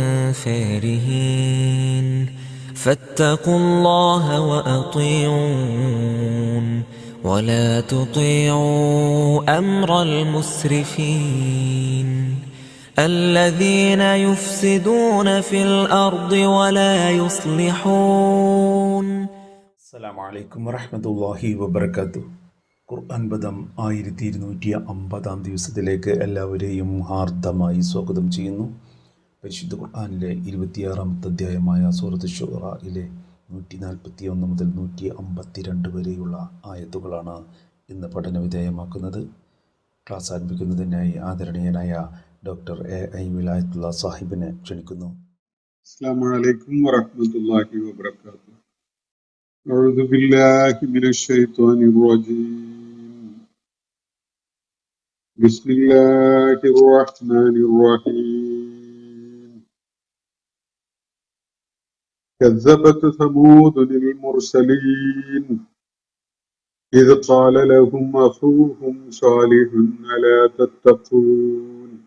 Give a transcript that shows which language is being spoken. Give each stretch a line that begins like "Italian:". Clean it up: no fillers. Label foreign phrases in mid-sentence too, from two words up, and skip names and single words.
Arabic: فارهين فاتقوا الله وأطيعون ولا تطيعوا أمر المسرفين الذين يفسدون في الأرض ولا يصلحون. السلام عليكم ورحمة الله وبركاته.
Malayalam: ഖുർആൻ പദം 1250 ദിവസത്തിലേക്ക് എല്ലാവരെയും ഹാർദമായി സ്വാഗതം ചെയ്യുന്നു. പരിശുദ്ധ ഖുർആനിലെ 26-ാമത്തെ അധ്യായമായ സൂറത്ത് ശുഅറയിലെ 141 മുതൽ 152 വരെയുള്ള ആയത്തുകളാണ് ഇന്ന് പഠന വിധേയമാക്കുന്നത്. ക്ലാസ് ആരംഭിക്കുന്നതിനായി ആദരണീയനായ ഡോക്ടർ എ വിലായത്തുള്ള സാഹിബിനെ ക്ഷണിക്കുന്നു.
Arabic: السلام عليكم ورحمة الله وبركاته. أعوذ بالله من الشيطان الرجيم. بسم الله الرحمن الرحيم. كذبت ثمود المرسلين إذ قال لهم أخوهم صالح ألا تتقون